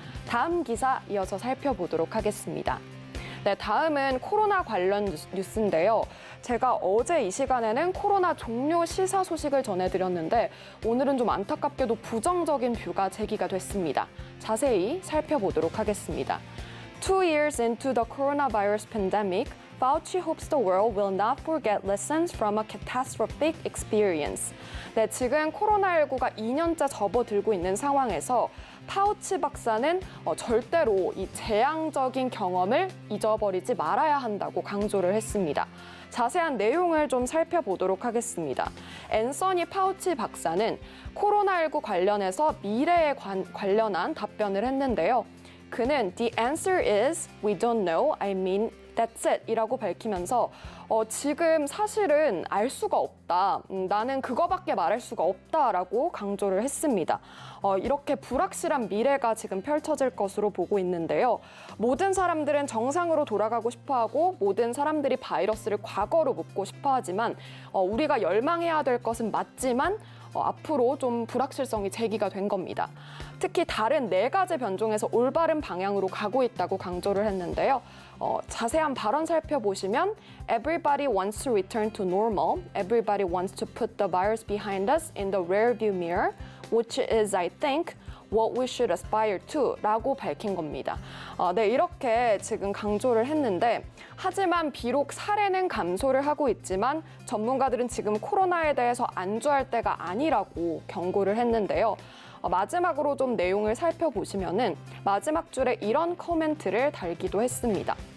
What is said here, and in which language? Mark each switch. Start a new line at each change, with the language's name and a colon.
Korean: 다음 기사 이어서 살펴보도록 하겠습니다. 네, 다음은 코로나 관련 뉴스인데요. 제가 어제 이 시간에는 코로나 종료 시사 소식을 전해드렸는데 오늘은 좀 안타깝게도 부정적인 뷰가 제기가 됐습니다. 자세히 살펴보도록 하겠습니다.
English: 2 years into the coronavirus pandemic, Fauci hopes the world will not forget lessons from a catastrophic experience.
Korean: 네, 지금 코로나19가 2년째 접어들고 있는 상황에서 파우치 박사는 절대로 이 재앙적인 경험을 잊어버리지 말아야 한다고 강조를 했습니다. 자세한 내용을 좀 살펴보도록 하겠습니다. 앤서니 파우치 박사는 코로나19 관련해서 미래에 관련한 답변을 했는데요. 그는
English: The answer is we don't know, I mean that's it
Korean: 이라고 밝히면서 지금 사실은 알 수가 없다. 나는 그거밖에 말할 수가 없다라고 강조를 했습니다. 이렇게 불확실한 미래가 지금 펼쳐질 것으로 보고 있는데요. 모든 사람들은 정상으로 돌아가고 싶어하고 모든 사람들이 바이러스를 과거로 묻고 싶어하지만 우리가 열망해야 될 것은 맞지만 앞으로 좀 불확실성이 제기가 된 겁니다. 특히 다른 4가지 변종에서 올바른 방향으로 가고 있다고 강조를 했는데요. 자세한 발언 살펴보시면
English: Everybody wants to return to normal. Everybody wants to put the virus behind us in the rearview mirror, which is, I think, what we should aspire to
Korean: 라고 밝힌 겁니다. 네, 이렇게 지금 강조를 했는데 하지만 비록 사례는 감소를 하고 있지만 전문가들은 지금 코로나에 대해서 안주할 때가 아니라고 경고를 했는데요. 마지막으로 좀 내용을 살펴보시면은 마지막 줄에 이런 코멘트를 달기도 했습니다.